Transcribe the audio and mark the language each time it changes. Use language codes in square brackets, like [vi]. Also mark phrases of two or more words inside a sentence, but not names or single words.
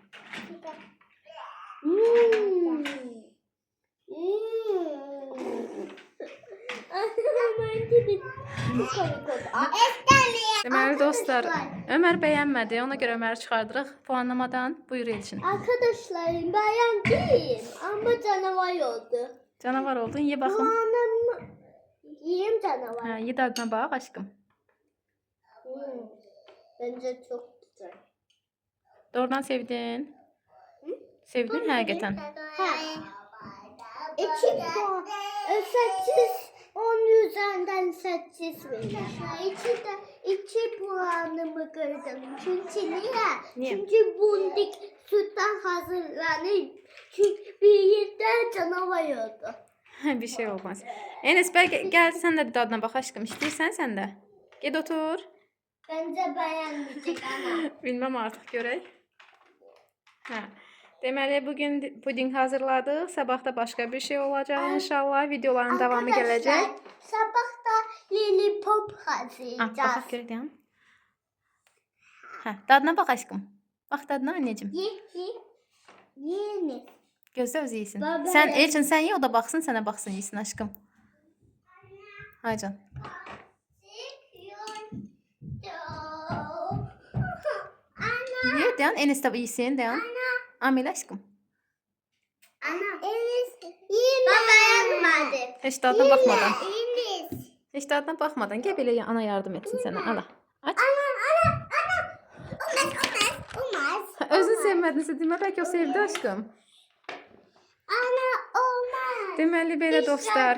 [az] Deməli dostlar, Ömər bəyənmədi. Ona görə Öməri çıxardırıq puanlamadan. Buyur Elçin. [tr] Arkadaşlarım beğendim ama canavar oldu. [az] Canavar oldun, ye baxım. Puanım yiyeyim canavar. Ye dadına bax aşkım. [tr] Bence çok güzel. [az] Doğrudan sevdin. Sevdin həqiqətən. [tr] Ha. 2 puan. 8 10 üzerinden 8 veririm. 2 puanımı kırdım. Çünkü niye? Niye? Çünkü bundik sütten hazırlanır. Çünkü bir de canavar oldu. Bir şey olmaz. [az] Enes bəlkə gəl sən də bir dadına bax aşkım. İstəyirsən sən də. Get otur. [tr] Bence beğenmeyecek ana. [az] Bilmem artıq görək. Hə. Deməli bugün puding hazırladıq. Sabah da başqa bir şey olacaq inşallah. Videoların davamı gələcək. Sabah da lollipop Ah, hazırlayacağız. baxaq görək. Hə, dadına bax aşkım. [tr] Bax dadına anneciğim. [az] Yeni. Gözlə özü yesin. Baba, Sən [tr] ben- [az] Elçin sən ye, o da baxsın, sənə baxsın, yesin aşkım. Haycan. [tr] Ye dayan, Enes de yesin dayan. Amel aşkım. Ana. Enes. Yine. Baba yapmadı. [az] Heç dadına baxmadan. Enes. Heç dadına baxmadan gəl belə ana yardım etsin sənə. Ala. Aç. Olmaz. Özün sevmədinsə demə, bəlkə o sevdi aşkım. [tr] Ana olmaz. [az] Deməli belə dostlar.